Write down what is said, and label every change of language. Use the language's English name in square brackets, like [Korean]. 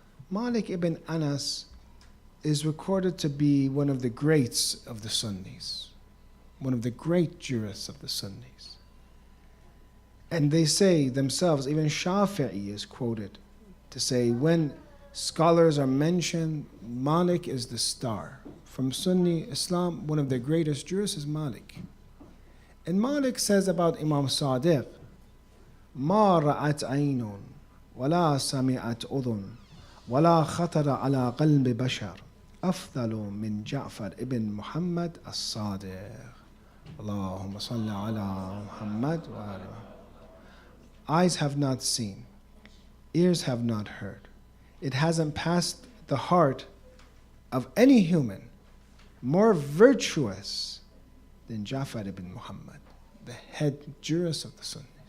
[English] Malik ibn Anas is recorded to be one of the greats of the Sunnis, one of the great jurists of the Sunnis. And they say themselves, even Shafi'i is quoted to say, when scholars are mentioned, Malik is the star. From Sunni Islam, one of the greatest jurists is Malik. And Malik says about Imam Sadiq, [Arabic] ما رأت عين ولا سمعت أذن ولا خطر على قلب بشر أفضل من جعفر ابن محمد الصادق اللهم صل على محمد وعلى. [English] Eyes have not seen, ears have not heard. It hasn't passed the heart of any human more virtuous than Ja'far ibn Muhammad, the head jurist of the Sunnis.